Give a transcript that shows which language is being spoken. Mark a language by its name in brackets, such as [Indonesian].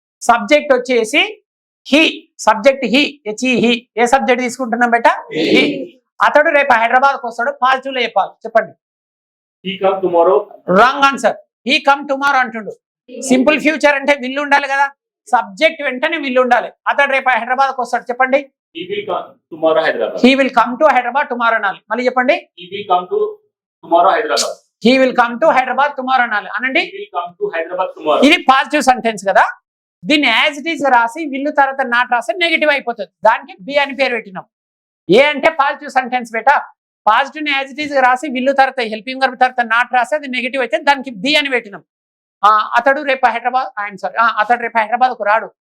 [Telugu] Subject వచ్చేసి he. Subject he, he. ఏ subject తీసుకుంటున్నాం బేట? హీ. అతడు రేపు హైదరాబాద్కి వస్తాడు, పాజిటివ్ లో చెప్పాలి. చెప్పండి. [English] He come tomorrow. [Telugu] Wrong answer. [English] he come tomorrow [Telugu] అంటుండు. సింపుల్ ఫ్యూచర్ అంటే విల్లు ఉండాలి కదా, సబ్జెక్ట్ వెంటనే విల్లు ఉండాలి. అతడు రేపు హైదరాబాద్కి వస్తాడు చెప్పండి. [English] He will come tomorrow Hyderabad. He will come to Hyderabad tomorrow [Telugu] అనాలి. మళ్ళీ చెప్పండి. [English] He will come to tomorrow Hyderabad. He will come to Hyderabad tomorrow [Telugu] అనాలి. అనండి. [English] He will come to Hyderabad tomorrow. [Telugu] ఇది పాజిటివ్ సెంటెన్స్ కదా. దీన్ని యాజ్ ఇట్ ఈస్ రాసి విల్లు తర్వాత నాట్ రాస్తే నెగిటివ్ అయిపోతుంది. దానికి బి అని పేరు పెట్టినాం. ఏ అంటే పాజిటివ్ సెంటెన్స్ బేటా. పాజిటివ్ ని యాజ్ ఇట్ ఈస్ రాసి విల్లు తర్వాత హెల్పింగ్ వర్బ్ తర్వాత నాట్ రాస్తే అది నెగిటివ్ అయితే దానికి బి అని పెట్టినాం. అతడు రేపు హైదరాబాద్ అతడు రేపు హైదరాబాద్ కు రాడు.